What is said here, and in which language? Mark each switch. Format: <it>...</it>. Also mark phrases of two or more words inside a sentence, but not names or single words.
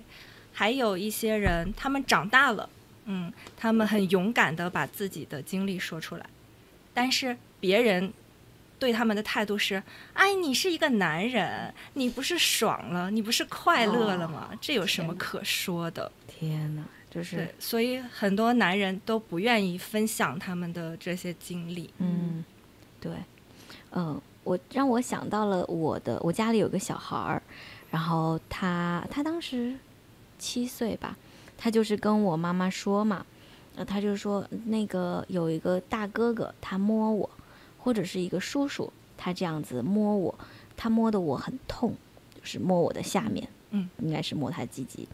<zh>還有一些人他們長大了，他們很勇敢地把自己的經歷說出來，但是別人對他們的態度是，哎，你是一個男人，你不是爽了，你不是快樂了嗎？這有什麼可說的？天哪，就是對，所以很多男人都不願意分享他們的這些經歷。对，讓我想到了我家裡有個小孩兒，然後他當時7歲吧，他就是跟我媽媽說嘛，他就說那個有一個大哥哥他摸我，或者是一個叔叔他這樣子摸我，他摸得我很痛，就是摸我的下面，應該是摸他雞雞。</zh>